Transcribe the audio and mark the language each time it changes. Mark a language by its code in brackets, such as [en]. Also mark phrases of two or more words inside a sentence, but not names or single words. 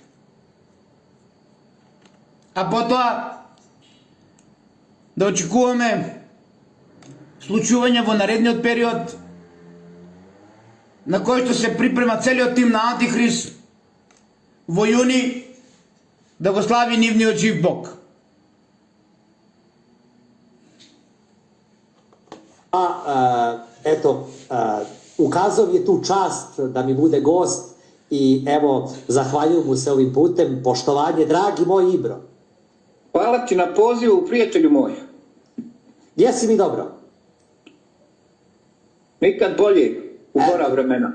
[mk] А потоа да очекуваме случување во наредниот период на кој што се припрема целиот тим на Антихрист во јуни да го слави нивниот жив Бог. Ето, указав [bs] je tu čast da mi bude gost i evo, zahvaljujem mu se ovim putem, poštovanje, dragi moj Ibro. Hvala ti na pozivu, prijatelju moj. Jesi mi dobro? Nikad bolje u gora vremena.